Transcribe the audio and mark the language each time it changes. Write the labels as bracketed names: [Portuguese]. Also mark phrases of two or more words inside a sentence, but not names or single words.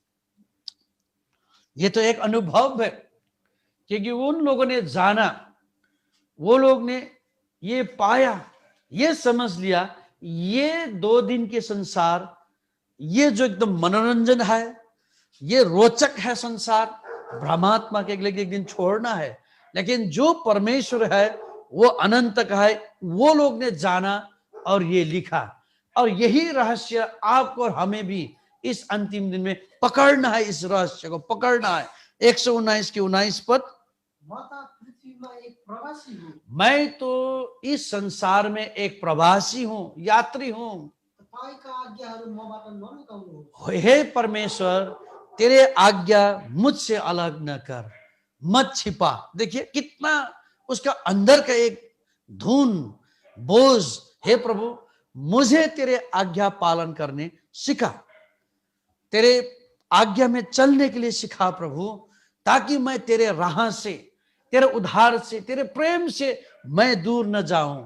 [Hindi] ये तो एक अनुभव है, क्योंकि उन लोगों ने जाना, वो लोग ने ये पाया, ये समझ लिया, ये 2 दिन के संसार, ये जो एकदम मनोरंजन है, ये रोचक है संसार, भ्रमात्मा के एक दिन छोड़ना है। लेकिन जो परमेश्वर है वो अनंत का है, वो लोग ने जाना और ये लिखा। और यही रहस्य आपको और हमें भी इस अंतिम दिन में पकड़ना है, इस रहस्य को पकड़ना है। 119 के 19 पद, [Nepali] म त पृथ्वीमा रूपमा एक प्रवासी हूँ। [Hindi] मैं तो इस संसार में एक प्रवासी हूं, यात्री हूं। [Nepali] तपाईँका आज्ञाहरू मबाट नलुकाउनुहोस्। [Hindi] हे परमेश्वर, तेरे आज्ञा मुझसे अलग न कर, मत छिपा। देखिए कितना उसका अंदर का एक धुन, बोझ। हे प्रभु, मुझे तेरे आज्ञा पालन करने सिखा, तेरे आज्ञा में चलने के लिए सिखा प्रभु, ताकि मैं तेरे राह से, तेरे उद्धार से, तेरे प्रेम से मैं दूर न जाऊं।